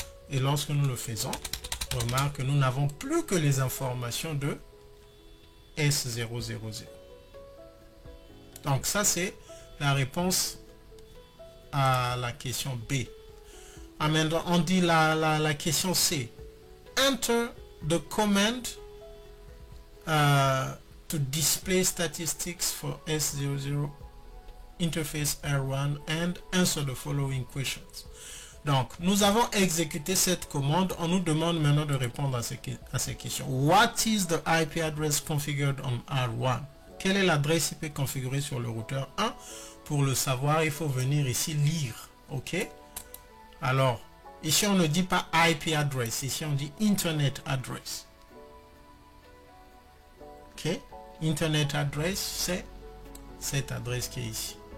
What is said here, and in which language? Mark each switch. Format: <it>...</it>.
<fr>Et lorsque nous le faisons, remarque que nous n'avons plus que les informations de S000. Donc ça c'est la réponse à la question B. Maintenant on dit la question C.</fr> <en>Enter the command to display statistics for S00 interface R1 and answer the following questions.</en> <fr>Donc, nous avons exécuté cette commande. On nous demande maintenant de répondre à ces questions.</fr> <en>What is the IP address configured on R1?</en> <fr>Quelle est l'adresse IP configurée sur le routeur 1? Pour le savoir, il faut venir ici lire. OK? Alors, ici, on ne dit pas IP address. Ici, on dit Internet address. OK? Internet address, c'est cette adresse qui est ici.</fr>